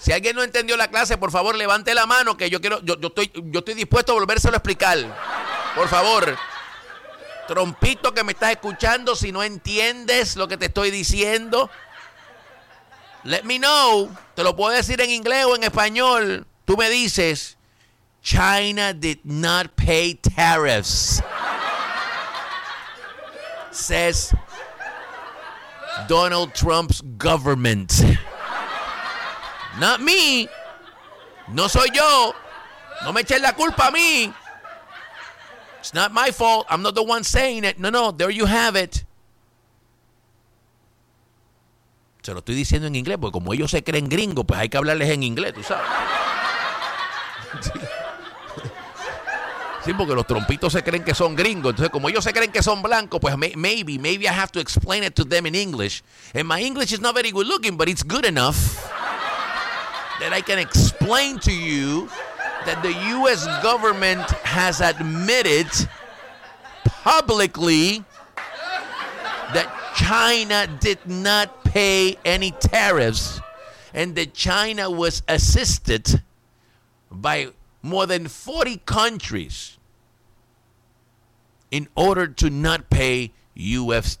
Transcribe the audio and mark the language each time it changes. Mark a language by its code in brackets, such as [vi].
[es] Si alguien no entendió la clase, por favor, levante la mano, que yo estoy dispuesto a volvérselo a explicar. Por favor. Trompito, que me estás escuchando, si no entiendes lo que te estoy diciendo, [en] let me know. [es] Te lo puedo decir en inglés o en español. Tú me dices, [en] China did not pay tariffs. Says Donald Trump's government. Not me. [es] No soy yo. No me eches la culpa a mí. [en] It's not my fault. I'm not the one saying it. No, there you have it. [es] Se lo estoy diciendo en inglés, porque como ellos se creen gringos, pues hay que hablarles en inglés, tú sabes. Sí, porque los trompitos se creen que son gringos. Entonces, como ellos se creen que son blancos, pues [en] maybe I have to explain it to them in English. And my English is not very good looking, but it's good enough that I can explain to you that the U.S. government has admitted publicly that China did not pay any tariffs and that China was assisted by more than 40 countries in order to not pay U.S.